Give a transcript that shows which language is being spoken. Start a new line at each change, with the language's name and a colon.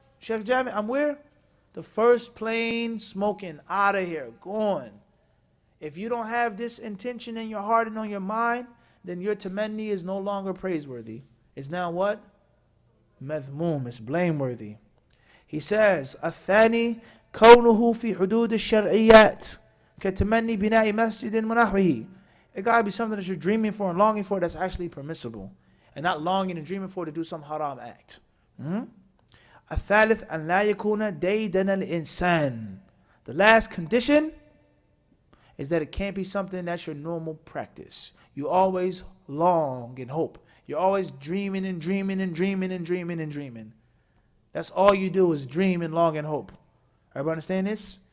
English: Sheikh Jami, I'm where? The first plane smoking, out of here, gone. If you don't have this intention in your heart and on your mind, then your tamanni is no longer praiseworthy. It's now what? Madhmoom, it's blameworthy. He says,
Arabic: الثاني كونه في حدود الشرعيات كتمني بناء مسجد ونحوه.
English: It gotta be something that you're dreaming for and longing for that's actually permissible, and not longing and dreaming for to do some haram act.
Arabic: الثالث أن لا يكون ديدن الإنسان.
English: The last condition is that it can't be something that's your normal practice. You always long and hope. You're always dreaming and dreaming and dreaming and dreaming and dreaming. That's all you do is dream and long and hope. Everybody understand this?